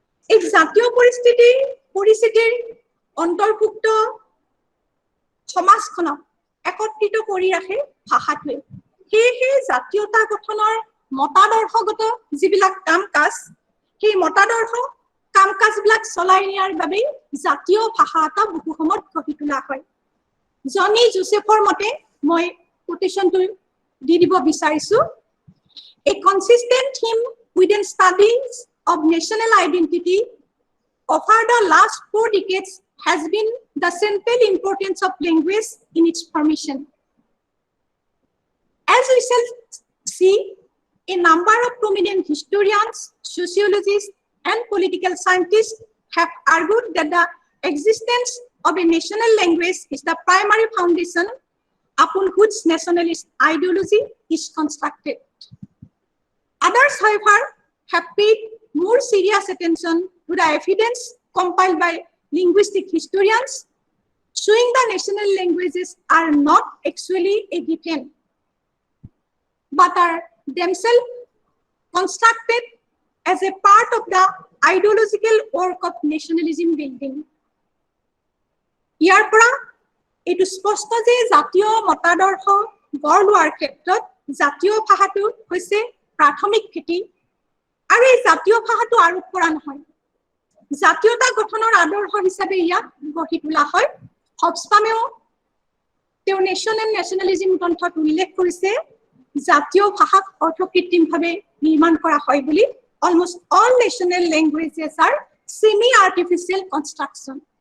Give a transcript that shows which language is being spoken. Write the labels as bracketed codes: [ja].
[as] এক জাতীয় পৰিস্থিতিৰ অন্তৰ্ভুক্ত সমাজখনক একত্ৰিত কৰি ৰাখে ভাষাটোৱে সেয়েহে জাতীয়তা গঠনৰ মতাদৰ্শগত যিবিলাক কাম-কাজ সেই মতাদৰ্শ কাম-কাজবিলাক চলাই নিয়াৰ বাবে জাতীয় ভাষা এটা বহু সময়ত গঢ়ি তোলা হয় জনি জোসেফৰ মতে মই কোটেশনটো দি দিব বিচাৰিছো [en] A consistent theme within studies of national identity over the last 4 decades has been the central importance of language in its formation. As we shall see, a number of prominent historians, sociologists, and political scientists have argued that the existence of a national language is the primary foundation upon which nationalist ideology is constructed. Others, however, have paid more serious attention to the evidence compiled by linguistic historians showing the national languages are not actually a given, but are themselves constructed as a part of the ideological work of nationalism building. [as] ইয়াৰ পৰা এটো স্পষ্ট যে জাতীয় মতাদৰ্শ গঢ় লোৱাৰ ক্ষেত্ৰত জাতীয় ভাষাটো হৈছে প্ৰাথমিক ভেটি আৰু এই জাতীয় ভাষাটো আৰোপ কৰা নহয় জাতীয়তা গঠনৰ আদৰ্শ হিচাপে ইয়াক গঢ়ি তোলা হয় হবস্পামেও তেওঁ নেশ্যন এণ্ড নেশ্যনেলিজম গ্ৰন্থত উল্লেখ কৰিছে জাতীয় ভাষাক অৰ্থকৃত্ৰিমভাৱে নিৰ্মাণ কৰা হয় বুলি [en] almost all national languages are semi-artificial construction.